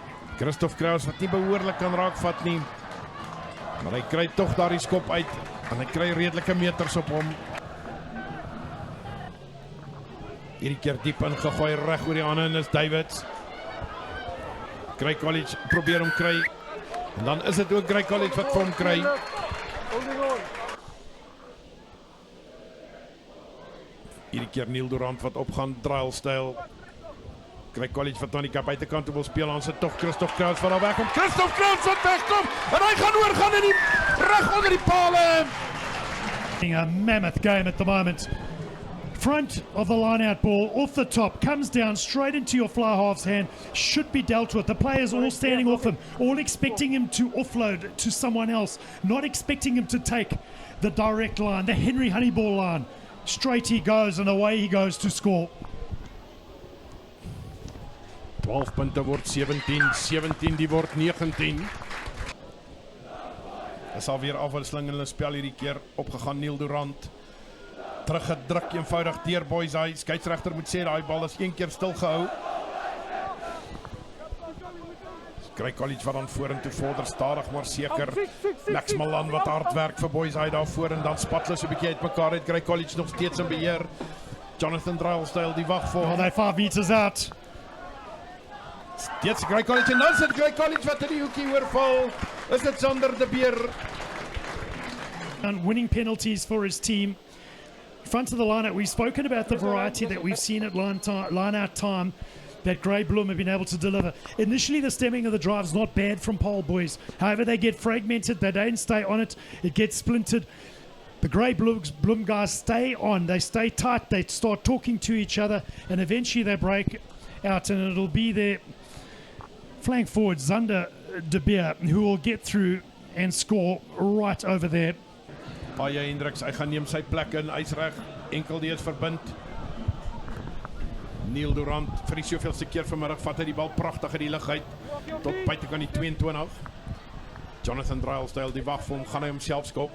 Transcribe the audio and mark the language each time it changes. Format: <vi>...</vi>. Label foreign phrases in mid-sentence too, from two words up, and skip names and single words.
<af>Christoph Kraus wat nie behoorlik kan raakvat nie. Maar hy kry tog daardie skop uit en hy kry redelike meters op hom. Hierdie keer diep ingegooi reg oor die hande en is Davids. Grey College probeer hom kry. En dan is dit ook Grey College wat vir hom kry.</af> <en>Holding on.</en> <af>Hierdie keer Neil Durant wat opgaan, Drylesdale. Grey College wat aan die buitekant toe wil speel, aan sit tog Christoph Kraus wat daar wegkom. Christoph Kraus wat wegkom en hy gaan oorgaan in die reg onder die pale.</af> <en>A mammoth game at the moment. Front of the line-out ball, off the top, comes down straight into your fly half's hand, should be dealt with. The players all standing off him, all expecting him to offload to someone else, not expecting him to take the direct line, the Henry Honeyball line. Straight he goes and away he goes to score.</en> <af>12 punte word 17, 17 die word 19. Is alweer afwisseling in hulle spel hierdie keer, opgegaan Neil Durant. Teruggedruk eenvoudig deur Boyzai. Skeieregter moet sê daai bal is een keer stil gehou. Grey College wat dan vorentoe vorder, stadig maar seker. Max Malan wat hard werk vir Boyzai daar voor en dan spat hulle so 'n bietjie uitmekaar uit. Grey College nog steeds in beheer. Jonathan Drylesdale die wag vir</af> <en>Oh,</en> <af>hom.</af> <en>they're 5 meters out.</en> <af>Steeds Grey College en dan sit Grey College wat in die hoekie oorval. Is dit Sander de Beer?</af> <en>And winning penalties for his team. Front of the lineup, we've spoken about the variety that we've seen at line out time that Grey Bloom have been able to deliver. Initially, the stemming of the drive is not bad from Pole Boys. However, they get fragmented, they don't stay on it, it gets splintered. The Grey Bloom guys stay on, they stay tight, they start talking to each other, and eventually they break out, and it'll be their flank forward, Zander de Beer, who will get through and score right over there.</en> <af>Baie Hendricks, hy gaan neem sy plek in, hy's reg, enkel die is verbind. Neil Durant vir die soveelste keer vanmiddag vat hy die bal pragtig uit die lug uit tot buitekant die 22. Jonathan Drylesdale die wag vir hom, gaan hy homself skop.</af>